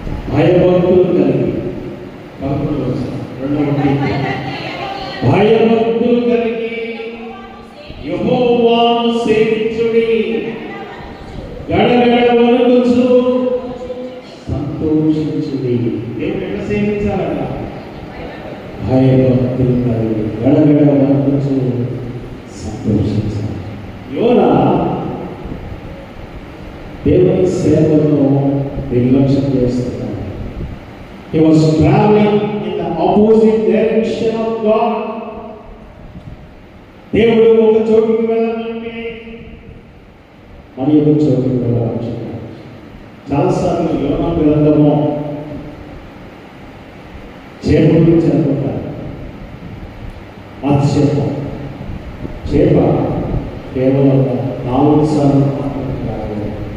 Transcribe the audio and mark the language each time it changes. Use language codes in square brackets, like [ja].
[te] భయభక్తులు కలిగి, 11వ వచనం 2వ కీర్తన, భయభక్తులు కలిగి యెహోవాను సేవించుడి, గడగడ వణుకుచు సంతోషించుడి. దేవుని ఎట్లా సేవించాలట? భయభక్తులు కలిగి గడగడ వణుకుచు సంతోషించాలి. యోనా దేవుని సేవను నిర్లక్ష్యం చేస్తున్నాడు. [en] He was traveling in the opposite direction of God. [te] దేవుడు ఒక చోటుకి వెళ్ళాలంటే మరి ఒక చోటుకి వెళ్ళాలి. చాలాసార్లు యోనా గ్రంథము చేప గురించి అనుకుంటారు. మత్స్యము, చేప కేవలం 4 సార్లు మాత్రమే రాలేదు.